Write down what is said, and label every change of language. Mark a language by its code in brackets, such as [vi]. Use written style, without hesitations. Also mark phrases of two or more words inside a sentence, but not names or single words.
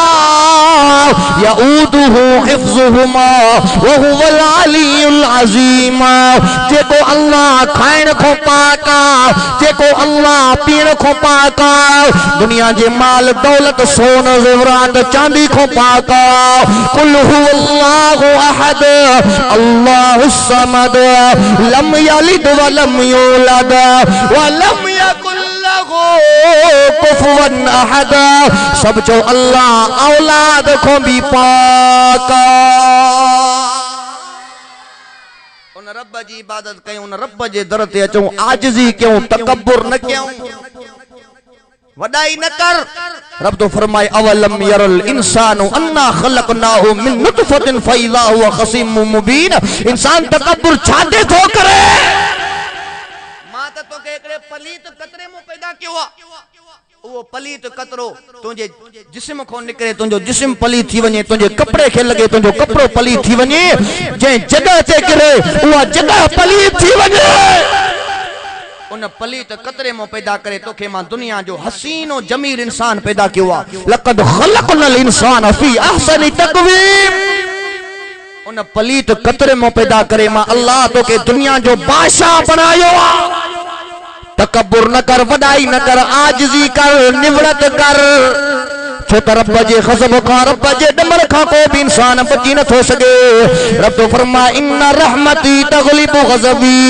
[ar] يؤوده حفظهما وهو العلي العظيم [sd] जेको अल्लाह खाइण को पाका जेको अल्लाह पीण को पाका दुनिया जे माल दौलत सोन ज़ेवरात चांदी को पाका [ar] قل هو الله أحد الله الصمد لم يلد ولم يولد ولم يكن له كفوا أحد [sd] सब जो अल्लाह औलाद को भी पाका उन रब जी इबादत कयूं उन रब जे दर ते अचूं आजिज़ी क्यों तकब्बुर न क्यों वडाई न कर रब तो फरमाए [ar] أولم ير الإنسان أنا خلقناه من نطفة فإذا هو خصيم مبين. [sd] इंसान तकब्बुर छाते थो करे मां त तोखे एकड़े पलीत कतरे मो पैदा कयो आ वो पलीत कतरो तुझे जिस्म को निकरे तुझो जिस्म पलीत थी वने तुझे कपड़े खे लगे तुझो कपड़ो पलीत थी वने जे जगह ते करे वो जगह पलीत थी वने उन पलीत कतरे मो पैदा करे तोखे मां दुनिया जो हसीनो जमील इंसान पैदा कियो आ। [ar] لقد خلقنا الإنسان في أحسن تقويم. [sd] उन पलीत कतरे मो पैदा करे मां अल्लाह तोखे दुनिया जो बादशाह बनायो आ। तकब्बुर न कर, वडाई न कर, आजिज़ी कर, निवड़त कर। छो त रब जे ग़ज़ब खां रब जे डमर खां को भी इंसान बची न थो सके। रब तो फरमाए [ar] إن رحمتي تغلب غضبي.